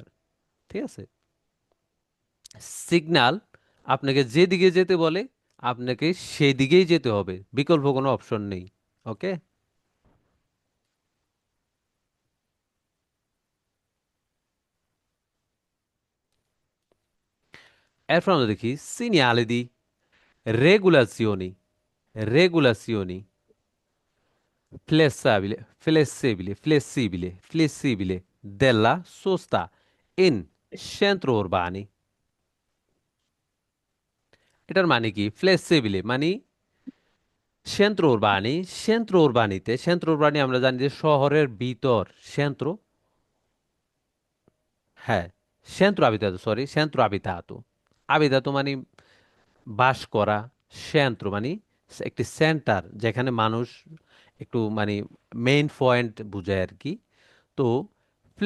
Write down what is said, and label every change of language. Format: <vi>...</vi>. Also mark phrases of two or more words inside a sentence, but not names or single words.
<bn>ঠিক আছে, সিগন্যাল আপনাকে যেদিকে যেতে বলে আপনাকে সেই দিকেই যেতে হবে, বিকল্প কোনো অপশন নেই। ওকে, এরপর আমরা দেখি</bn> <it>segnale di regolazioni, regolazioni flessibile della sosta in centro urbani।</it> <bn>এটার মানে কি? ফ্লেক্সিবিলি মানে</bn> <it>centro urbani, centro urbaniতে, centro urbani</it> <bn>আমরা জানি যে শহরের ভিতর, সেন্ট্রো, হ্যাঁ,</bn> <it>centro abitato,</it> <bn>সরি,</bn> <it>centro abitato,</it> <bn>আবিতাতো মানে বাস করা, সেন্ট্রো মানে একটি সেন্টার যেখানে মানুষ একটু মানে মেইন পয়েন্ট বুঝায় আর কি।</bn>